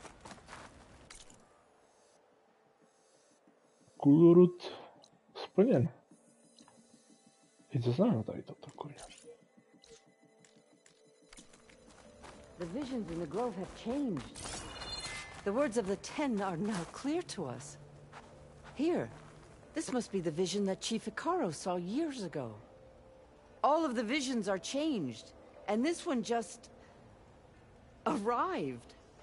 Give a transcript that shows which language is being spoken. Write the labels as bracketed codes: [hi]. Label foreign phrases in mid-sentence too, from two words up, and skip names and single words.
[cs] Kulurut splněn. I co znamená tady toto, kurňa? [en] The visions in the grove have changed. The words of the 10 are now clear to us. Here, this must be the vision that Chief Hekarro saw years ago. All of the visions are changed. And this one just arrived.